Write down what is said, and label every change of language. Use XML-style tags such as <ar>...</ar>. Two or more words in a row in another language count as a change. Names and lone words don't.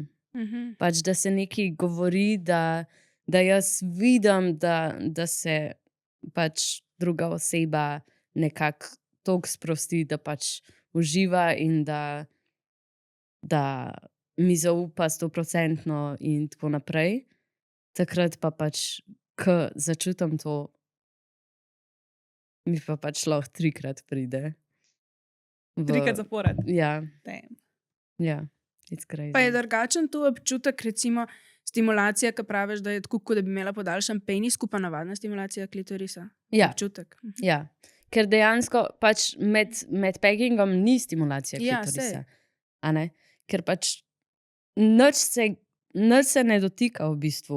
<sl>Pač da se nekaj govori, da jaz vidim, da se pač druga oseba nekako toliko sprosti, da pač uživa in da mi zaupa 100% in tako naprej. Takrat pa pač, ko začutim to, mi pa pač lahko 3-krat pride. 3-krat zapored. Ja, Damn.</sl> <en>ja, it's crazy.</en> <sl>Pa je drugačen tu občutek, recimo stimulacija, ki praviš, da je tako, kot da bi imela podaljšan penis, pa navadna stimulacija klitorisa. Ja, Občutek. ja. Ker dejansko pač med peggingom ni stimulacija Ja, klitorisa. sej. A ne? Ker pač nič se ne dotika v bistvu.</sl>